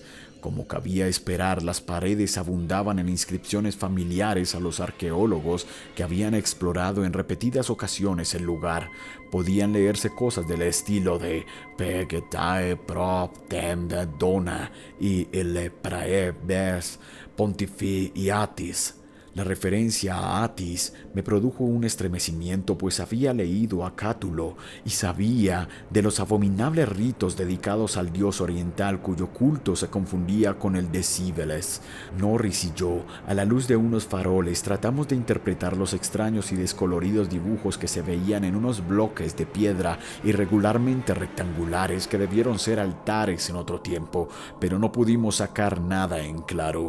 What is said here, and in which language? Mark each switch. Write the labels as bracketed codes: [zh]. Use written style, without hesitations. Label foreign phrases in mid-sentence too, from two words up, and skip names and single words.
[es] Como cabía esperar, las paredes abundaban en inscripciones familiares a los arqueólogos que habían explorado en repetidas ocasiones el lugar. Podían leerse cosas del estilo de Pegetae prop tem de dona y el prae bes pontifiatis. La referencia a Atis me produjo un estremecimiento, pues había leído a Cátulo y sabía de los abominables ritos dedicados al dios oriental cuyo culto se confundía con el de Cíbeles. Norris y yo, a la luz de unos faroles, tratamos de interpretar los extraños y descoloridos dibujos que se veían en unos bloques de piedra irregularmente rectangulares que debieron ser altares en otro tiempo, pero no pudimos sacar nada en claro.